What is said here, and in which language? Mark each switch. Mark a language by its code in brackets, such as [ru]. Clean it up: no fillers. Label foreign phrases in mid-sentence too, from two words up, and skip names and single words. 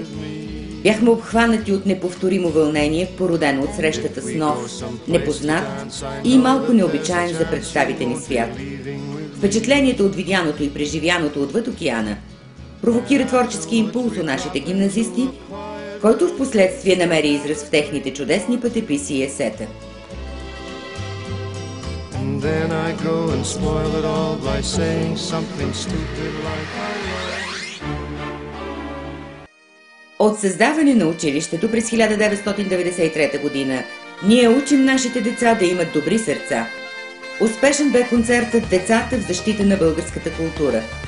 [bg] Бяхме обхванати от неповторимо вълнение, породено от срещата с нов, непознат и малко необичаен за представите ни свят. Впечатлението от видяното и преживяното отвъд океана провокира творчески импулс у нашите гимназисти, който в последствие намери израз в техните чудесни пътеписи и есета. [en] Then I go and spoil it all by saying something stupid like I love. [bg] От създаване на училището през 1993 година ние учим нашите деца да имат добри сърца. Успешен бе концертът "Децата в защита на българската култура".